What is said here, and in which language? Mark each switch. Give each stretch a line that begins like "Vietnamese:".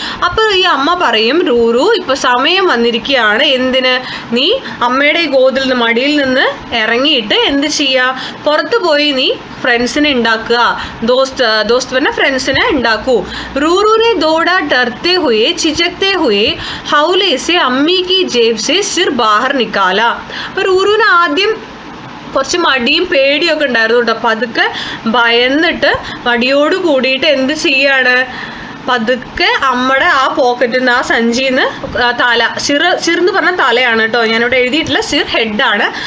Malayalam: അപ്പോൾ ഈ അമ്മ പറയും, റൂറു ഇപ്പോൾ സമയം വന്നിരിക്കുകയാണ്. എന്തിന്? നീ അമ്മയുടെ ഗോതിൽ നിന്ന്, മടിയിൽ നിന്ന് ഇറങ്ങിയിട്ട് എന്ത് ചെയ്യുക? പുറത്ത് പോയി നീ ഫ്രണ്ട്സിനെ ഉണ്ടാക്കുക. दोस्त പറഞ്ഞ ഫ്രണ്ട്സിനെ ഉണ്ടാക്കൂ.
Hindi: रूरू ने दौड़ा डरते हुए चिचकते हुए हौले से अम्मी की जेब से सिर बाहर निकाला.
Malayalam: അപ്പോൾ റൂറുവിന് ആദ്യം കുറച്ച് മടിയും പേടിയൊക്കെ ഉണ്ടായിരുന്നു കേട്ടോ. പതുക്കെ ഭയന്നിട്ട് മടിയോട് കൂടിയിട്ട് എന്ത് ചെയ്യാണ്? പതുക്കെ അമ്മയുടെ ആ പോക്കറ്റിൽ നിന്ന്, ആ സഞ്ചിയിൽ നിന്ന് തല, സിറെന്ന് പറഞ്ഞാൽ തലയാണ് കേട്ടോ, ഞാനിവിടെ എഴുതിയിട്ടില്ല. സിർ ഹെഡാണ്.